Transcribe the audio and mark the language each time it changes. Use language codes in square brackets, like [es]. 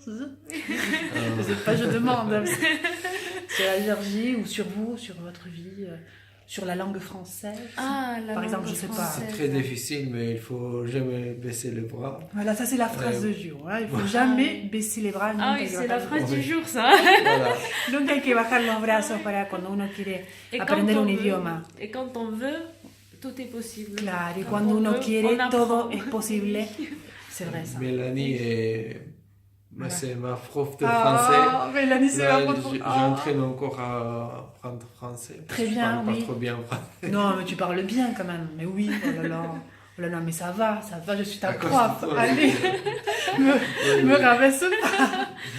[fr] Vous n'êtes pas, je demande. Sur la Géorgie ou sur vous, sur votre vie sur la langue française. Par exemple, je sais pas. C'est très difficile, mais il faut jamais baisser les bras. Voilà, ça c'est la phrase du jour. Hein. Il faut jamais baisser les bras. Ah oui, c'est la phrase du jour, ça. Voilà. [es] Nunca hay que bajar los brazos para cuando uno quiere aprender un idioma. [fr] Et quand on veut, tout est possible. [es] Claro, y cuando uno quiere, todo es posible. [fr] C'est vrai ça. Mélanie c'est ma prof de français. Mélanie, c'est ma prof de français. J'entraîne encore à apprendre français. Très bien, oui. Pas trop bien français. Non, mais tu parles bien quand même. Mais oui, oh là là. Oh là là, mais ça va, je suis ta prof. Allez, me rabaisse pas.